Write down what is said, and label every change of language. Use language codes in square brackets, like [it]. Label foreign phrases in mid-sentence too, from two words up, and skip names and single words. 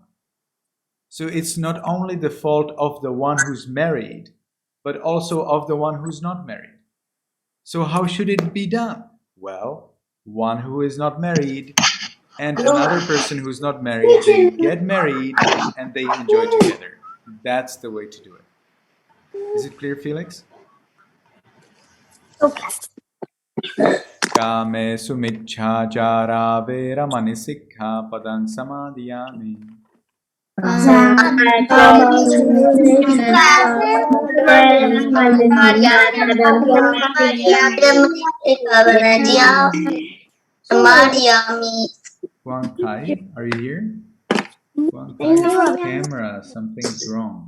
[en] So it's not only the fault of the one who's married, but also of the one who's not married. So how should it be done? Well, one who is not married and another person who's not married, they get married and they enjoy together. That's the way to do it. Is it clear, Felix? Okay. [pi] Kame sumichhajara vera manisikha padang samadhyami. [en] Huang Kai, are you here? Huang Kai's camera, something's wrong.